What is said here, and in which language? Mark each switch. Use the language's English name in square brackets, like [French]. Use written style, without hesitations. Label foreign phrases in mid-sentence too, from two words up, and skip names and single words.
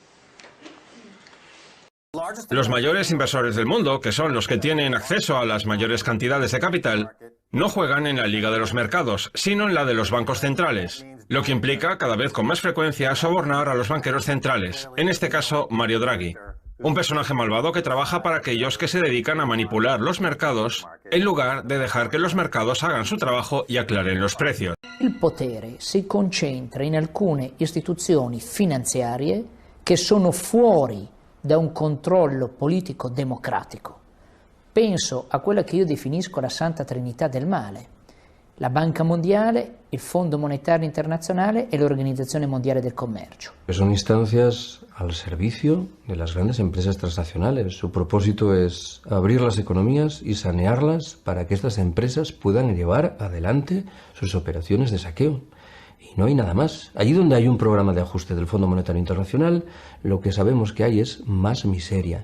[Spanish] Los mayores inversores del mundo, que son los que tienen acceso a las mayores cantidades de capital, no juegan en la liga de los mercados, sino en la de los bancos centrales, lo que implica cada vez con más frecuencia sobornar a los banqueros centrales, en este caso Mario Draghi, un personaje malvado que trabaja para aquellos que se dedican a manipular los mercados en lugar de dejar que los mercados hagan su trabajo y aclaren los precios. [Italian] Il potere si concentra in alcune istituzioni finanziarie che sono fuori da un controllo politico democratico. Penso a quella che io definisco la Santa Trinità del male: la Banca Mondiale, il Fondo Monetario Internazionale e l'Organizzazione Mondiale del Comercio. [Spanish] Son instancias al servicio de las grandes empresas transnacionales. Su propósito es abrir las economías y sanearlas para que estas empresas puedan llevar adelante sus operaciones de saqueo. Y no hay nada más. Allí donde hay un programa de ajuste del Fondo Monetario Internacional, lo que sabemos que hay es más miseria.